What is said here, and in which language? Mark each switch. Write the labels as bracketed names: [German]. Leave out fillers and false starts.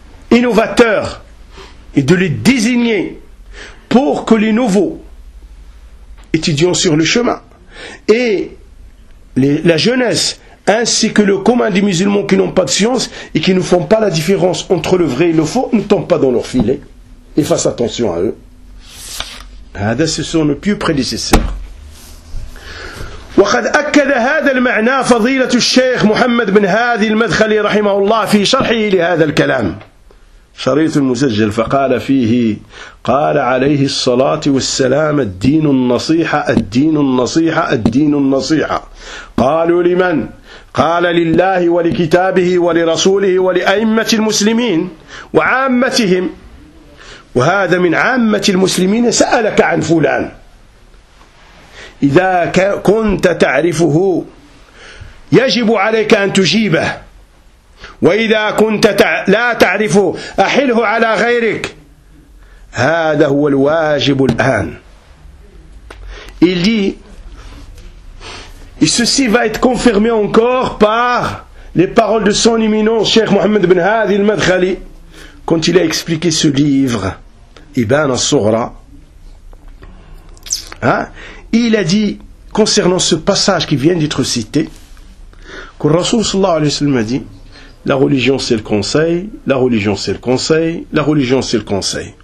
[French] innovateurs et de les désigner pour que les nouveaux étudiants sur le chemin et la jeunesse ainsi que le commun des musulmans qui n'ont pas de science et qui ne font pas la différence entre le vrai et le faux, ne tombent pas dans leur filet et fassent attention à eux. هذا سيسون بيو بريديسيسور. [Arabic] وقد أكد هذا المعنى فضيلة الشيخ محمد بن هادي المدخلي رحمه الله في شرحه لهذا الكلام شريط المسجل فقال فيه قال عليه الصلاة والسلام الدين النصيحة الدين النصيحة الدين النصيحة قالوا لمن؟ قال لله ولكتابه ولرسوله ولأئمة المسلمين وعامتهم وهذا من عامة المسلمين سألك عن فلان إذا كنت تعرفه يجب عليك أن تجيبه وإذا كنت لا تعرفه أحله على غيرك هذا هو الواجب الآن. [French] Et ceci va être confirmé encore par les paroles de son éminence, Cheikh Mohammed bin Hadi al-Madkhali, quand il a expliqué ce livre الإبانة الصغرى il a dit concernant ce passage qui vient d'être cité que le Rasoul sallallahu alayhi wa sallam a dit la religion c'est le conseil, la religion c'est le conseil, la religion c'est le conseil.